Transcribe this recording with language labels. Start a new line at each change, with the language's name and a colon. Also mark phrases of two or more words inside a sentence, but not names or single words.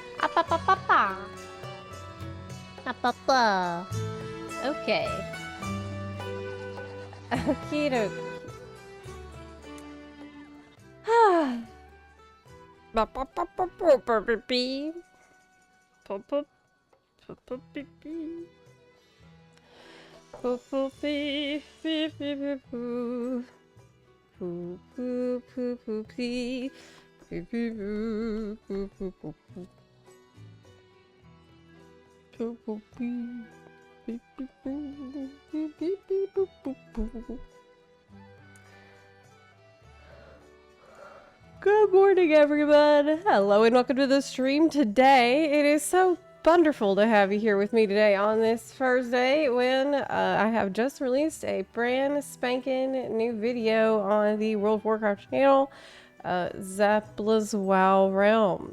English: pa pa pa pa. Pa pa pa. Okay. Okie dokie. Ba pa pa pa pa pa pa pee. Pa pa pa pa pee pee. Pa pa pee pee pee pee poo. Poo poo poo poo pee. Pee pee poo poo poo poo poo. Poo poo pee. Pee pee poo. Pee pee pee poo poo poo. Good morning, everyone. Hello and welcome to the stream today. It is so wonderful to have you here with me today on this Thursday when I have just released a brand spanking new video on the World of Warcraft channel, Zepla's WoW Realm.